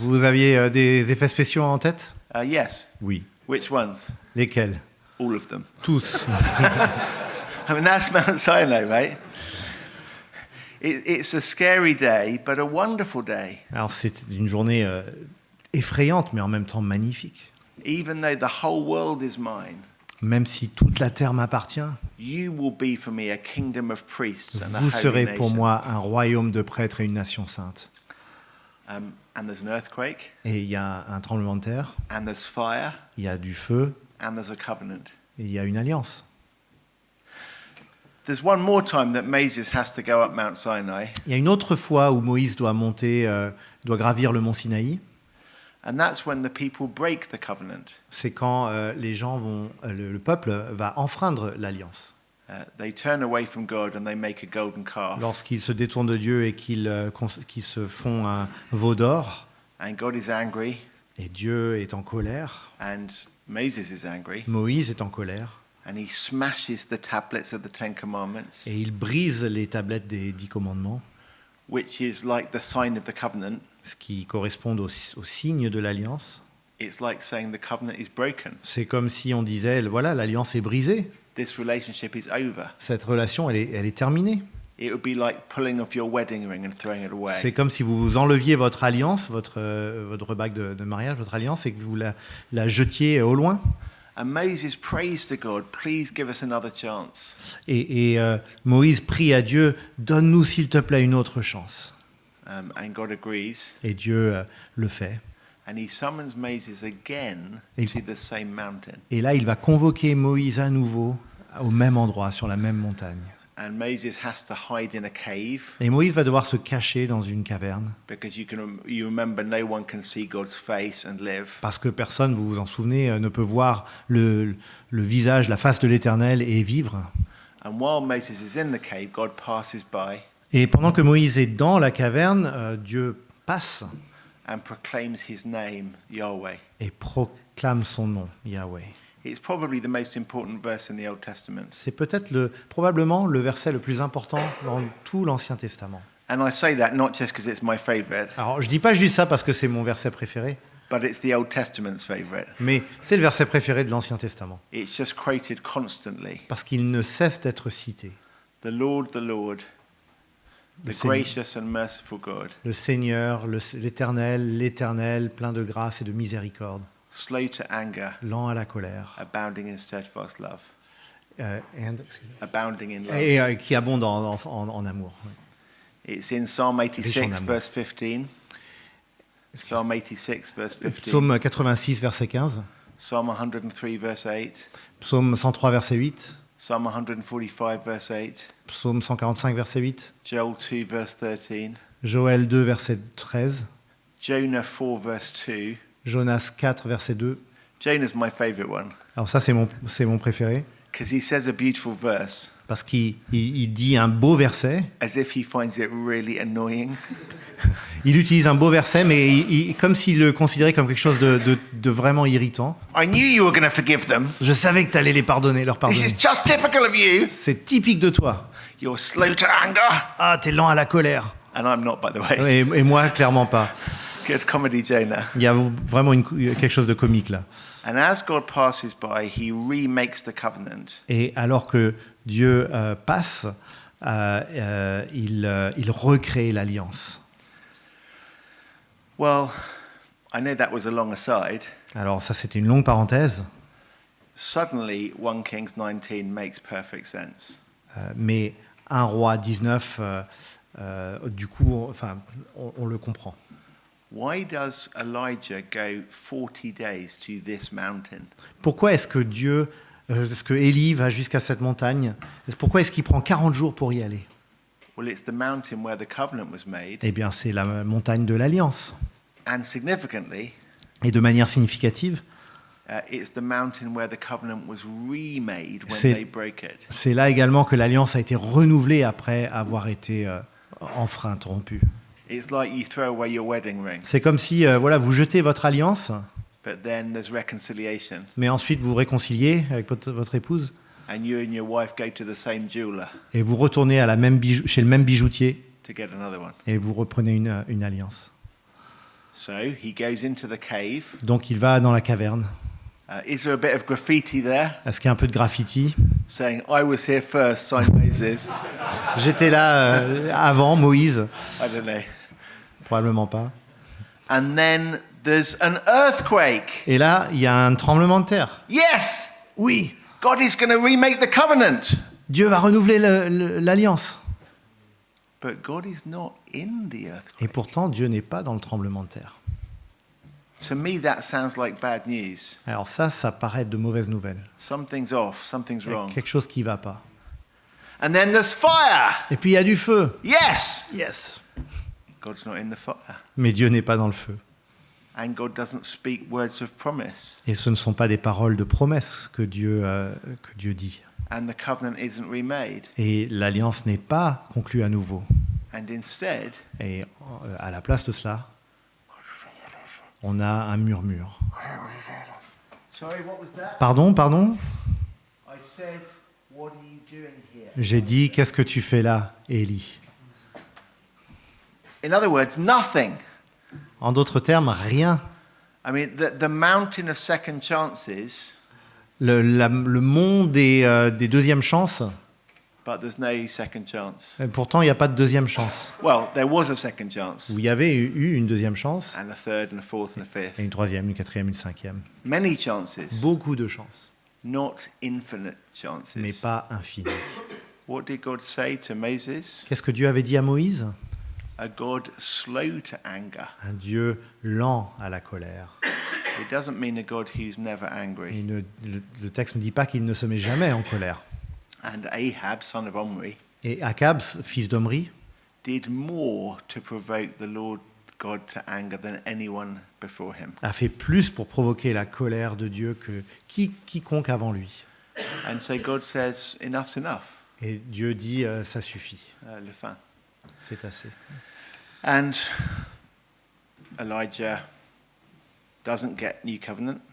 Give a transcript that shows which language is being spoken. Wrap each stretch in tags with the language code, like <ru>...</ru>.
<fr>vous aviez des effets spéciaux en tête?</fr> <en>Yes.</en> <fr>Oui.</fr> <en>Which ones?</en> <fr>Lesquels?</fr> <en>All of them.</en> <fr>Tous.</fr> <en>I mean, that's Mount Sinai, right? It's a scary day, but a wonderful day.</en> <fr>Alors c'est une journée effrayante, mais en même temps magnifique.</fr> <en>Even though the whole world is mine,</en> <fr>Même si toute la terre m'appartient,</fr> <en>you will be for me a kingdom of priests and a</en> <fr>vous</fr> <en>holy</en> <fr>serez pour</fr> <en>nation.</en> <fr>moi un royaume de prêtres et une nation sainte.</fr> <en>And there's an earthquake,</en> <fr>Et il y a un tremblement de terre,</fr> <en>and there's fire,</en> <fr>il y a du feu,</fr> <en>and there's a covenant.</en> <fr>et il y a une alliance.</fr> <en>There's one more time that Moses has to go up Mount Sinai,</en> <fr>Il y a une autre fois où Moïse doit doit gravir le mont Sinaï.</fr> <en>and that's when the people break the covenant.</en> <fr>C'est quand les gens le peuple va enfreindre l'alliance.</fr> <en>They turn away from God and they make a golden calf.</en> <fr>Lorsqu'ils se détournent de Dieu et qu'ils se font un veau d'or,</fr> <en>And God is angry,</en> <fr>et Dieu est en colère,</fr> <en>and Moses is angry,</en> <fr>Moïse est en colère,</fr> <en>and he smashes the tablets of the Ten Commandments,</en> <fr>et il brise les tablettes des 10 commandements,</fr> <en>which is like the sign of the covenant.</en> <fr>ce qui correspond au signe de l'alliance.</fr> <en>It's like saying the covenant is broken.</en> <fr>C'est comme si on disait, voilà, l'alliance est brisée,</fr> <en>This relationship is over.</en> <fr>cette relation, elle est terminée.</fr> <en>It would be like pulling off your wedding ring and throwing it away.</en> <fr>C'est comme si vous enleviez votre alliance, votre bague de mariage, votre alliance, et que vous la jetiez au loin.</fr> <en>And Moses prays to God, please give us another chance.</en> <fr>Et Moïse prie à Dieu, donne-nous s'il te plaît une autre chance.</fr> <en>And God agrees.</en> <fr>Et Dieu le fait.</fr> <en>And he summons Moses again</en> <fr>Et-</fr> <en>to the same mountain.</en> <fr>Et là, il va convoquer Moïse à nouveau au même endroit, sur la même montagne.</fr> <en>And Moses has to hide in a cave</en> <fr>Et Moïse va devoir se cacher dans une caverne,</fr> <en>because you remember no one can see God's face and live.</en> <fr>parce que personne, vous vous en souvenez, ne peut voir le visage, la face de l'Éternel et vivre.</fr> <en>And while Moses is in the cave, God passes by</en> <fr>Et pendant que Moïse est dans la caverne, Dieu passe</fr> <en>and proclaims his name, Yahweh.</en> <fr>et proclame son nom, Yahweh.</fr> <en>It's probably the most important verse in the Old Testament.</en> <fr>C'est peut-être probablement le verset le plus important dans tout l'Ancien Testament.</fr> <en>And I say that not just because it's my favorite,</en> <fr>Alors, je dis pas juste ça parce que c'est mon verset préféré,</fr> <en>but it's the Old Testament's favorite.</en> <fr>mais c'est le verset préféré de l'Ancien Testament,</fr> <en>It's just quoted constantly.</en> <fr>parce qu'il ne cesse d'être cité.</fr> <en>The Lord,</en> <fr>Le</fr> <en>the</en> <fr>Seigneur.</fr> <en>gracious and merciful God,</en> <fr>Le Seigneur, l'Éternel, plein de grâce et de miséricorde,</fr> <en>slow to anger,</en> <fr>lent à la colère,</fr> <en>abounding in steadfast love. and- Abounding in love.</en> <fr>et qui abonde en amour.</fr> <en>It's in Psalm</en> <fr>Riche en</fr> <en>86,</en> <fr>amour.</fr> <en>verse 15. Psalm 86, verse 15.</en> <fr>Psaume 86, verset 15,</fr> <en>Psalm 103, verse 8.</en> <fr>Psaume 103, verset 8,</fr> <en>Psalm 145, verse 8.</en> <fr>Psaume 145, verset 8,</fr> <en>Joel 2, verse 13.</en> <fr>Joël 2, verset 13,</fr> <en>Jonah 4, verse 2.</en> <fr>Jonas 4, verset 2.</fr> <en>Jonah's my favorite one</en> <fr>Alors ça, c'est mon préféré,</fr> <en>because he says a beautiful verse</en> <fr>parce qu'il dit un beau verset.</fr> <en>as if he finds it really annoying.</en> <fr>Il utilise un beau verset, mais comme s'il le considérait comme quelque chose de vraiment irritant.</fr> <en>I knew you were going to forgive them.</en> <fr>Je savais que tu allais leur</fr> <en>This</en> <fr>pardonner.</fr> <en>is just typical of you.</en> <fr>C'est typique de toi.</fr> <en>You're slow to anger.</en> <fr>Ah, t'es lent à la colère.</fr> <en>And I'm not, by the way.</en> <fr>Et moi, clairement pas.</fr> <en>Good comedy, Jonah.</en> <fr>Il y a vraiment quelque chose de comique là.</fr> <en>And as God passes by, he remakes the covenant.</en> <fr>Et alors que Dieu passe, il recrée l'alliance.</fr> <en>Well, I know that was a long aside.</en> <fr>Alors ça, c'était une longue parenthèse,</fr> <en>Suddenly, 1 Kings 19 makes perfect sense.</en> <fr>mais 1 Roi 19, du coup, on le comprend.</fr> <en>Why does Elijah go 40 days to this mountain?</en> <fr>Pourquoi est-ce que Élie va jusqu'à cette montagne? Pourquoi est-ce qu'il prend 40 jours pour y aller?</fr> <en>Well, it's the mountain where the covenant was made.</en> <fr>Eh bien, c'est la montagne de l'Alliance.</fr> <en>And significantly,</en> <fr>Et de manière significative,</fr> <en>it's the mountain where the covenant was remade when they broke it.</en> <fr>c'est là également que l'Alliance a été renouvelée après avoir été enfreinte, rompue.</fr> <en>It's like you throw away your wedding ring,</en> <fr>C'est comme si vous jetez votre alliance,</fr> <en>but then there's reconciliation,</en> <fr>mais ensuite vous vous réconciliez avec votre épouse</fr> <en>and you and your wife go to the same jeweler</en> <fr>et vous retournez à chez le même bijoutier</fr> <en>to get another one.</en> <fr>et vous reprenez une alliance.</fr> <en>So he goes into the cave.</en> <fr>Donc il va dans la caverne.</fr> <en>Is there a bit of graffiti there</en> <fr>Est-ce qu'il y a un peu de graffiti?</fr> <en>saying, I was here first, signed Moses?</en> <fr>J'étais là avant Moïse.</fr> <en>I don't know.</en> <fr>Probablement pas.</fr> <en>And then there's an earthquake.</en> <fr>Et là, il y a un tremblement de terre.</fr> <en>Yes,</en> <fr>Oui,</fr> <en>God is going to remake the covenant.</en> <fr>Dieu va renouveler l'alliance.</fr> <en>But God is not in the earthquake.</en> <fr>Et pourtant, Dieu n'est pas dans le tremblement de terre.</fr> <en>To me, that sounds like bad news.</en> <fr>Alors ça paraît de mauvaises nouvelles.</fr> <en>Something's off, something's</en> <fr>Il y a</fr> <en>wrong.</en> <fr>quelque chose qui ne va pas.</fr> <en>And then there's fire.</en> <fr>Et puis il y a du feu.</fr> <en>Yes, Yes. God's not in the fire.</en> <fr>Mais Dieu n'est pas dans le feu.</fr> <en>And God doesn't speak words of promise.</en> <fr>Et ce ne sont pas des paroles de promesse que Dieu dit.</fr> <en>And the covenant isn't remade.</en> <fr>Et l'alliance n'est pas conclue à nouveau.</fr> <en>And instead,</en> <fr>Et à la place de cela, on a un murmure.</fr> <en>sorry, what was that?</en> <fr>Pardon</fr> <en>I said, what are you doing here?</en> <fr>J'ai dit, qu'est-ce que tu fais là, Élie?</fr> <en>In other words, nothing.</en> <fr>En d'autres termes, rien.</fr> <en>I mean, the mountain of second chances,</en> <fr>Le monde des deuxièmes chances,</fr> <en>but there's no second chance.</en> <fr>pourtant il n'y a pas de deuxième chance.</fr> <en>Well, there was a second chance,</en> <fr>Où il y avait eu une deuxième chance,</fr> <en>and a third, and a fourth, and a fifth.</en> <fr>et une troisième, une quatrième, une cinquième.</fr> <en>Many chances,</en> <fr>Beaucoup de chances,</fr> <en>not infinite chances.</en> <fr>mais pas infinies.</fr> <en>What did God say to Moses?</en> <fr>Qu'est-ce que Dieu avait dit à Moïse?</fr> <en>A God slow to anger.</en> <fr>Un Dieu lent à la colère.</fr> <en>It doesn't mean a God who's never</en> <fr>Et</fr> <en>angry.</en> <fr>le texte ne dit pas qu'il ne se met jamais en colère.</fr> <en>And Ahab, son of Omri,</en> <fr>Et Akab, fils d'Omri,</fr> <en>did more to provoke the Lord God to anger than anyone before him.</en> <fr>a fait plus pour provoquer la colère de Dieu que quiconque avant lui.</fr> <en>And so God says, enough's enough.</en> <fr>Et Dieu dit, ça suffit, Le fin. c'est assez.</fr> <en>And Elijah doesn't get new covenant.</en>